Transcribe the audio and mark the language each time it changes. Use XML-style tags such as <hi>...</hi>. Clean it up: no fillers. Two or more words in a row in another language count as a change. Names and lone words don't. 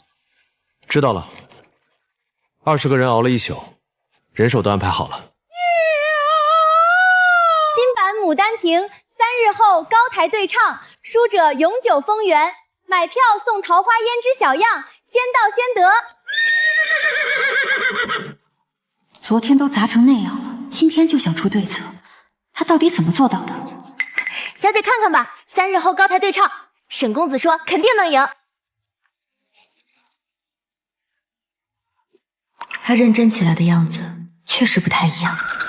<zh>知道了。20個人熬了一宿，人手都安排好了。新版《牡丹亭》3日後高台對唱，輸者永久封園。買票送桃花胭脂小樣，先到先得。昨天都砸成那樣了，今天就想出對策，他到底怎麼做到的？小姐看看吧，3日後高台對唱，沈公子說肯定能贏。他認真起來的樣子確實不太一樣。</zh>